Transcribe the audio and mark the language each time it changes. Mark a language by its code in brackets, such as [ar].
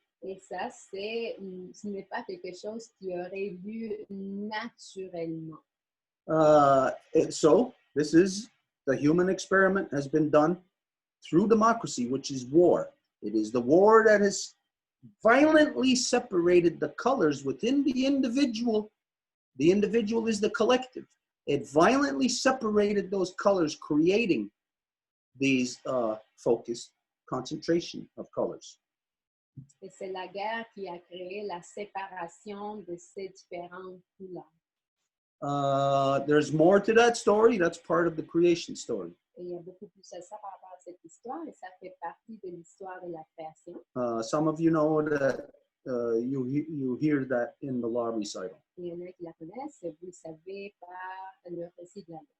[fr] Et ça, ce n'est pas quelque chose qui aurait lieu naturellement. [en] So this is the human experiment has been done through democracy, which is war. It is the war that has violently separated the colors within the individual. The individual is the collective. It violently separated those colors, creating these focused concentration of colors. [fr] Et c'est la guerre qui a créé la séparation de ces différentes couleurs. [en] There's more to that story. That's part of the creation story. [fr] Et il y a beaucoup plus à ça par rapport à cette histoire, et ça fait partie de l'histoire de la création. [en] Some of you know that you hear that in the law recital. [fr] Il y en a qui la connaissent, et vous le savez par le récit de la loi.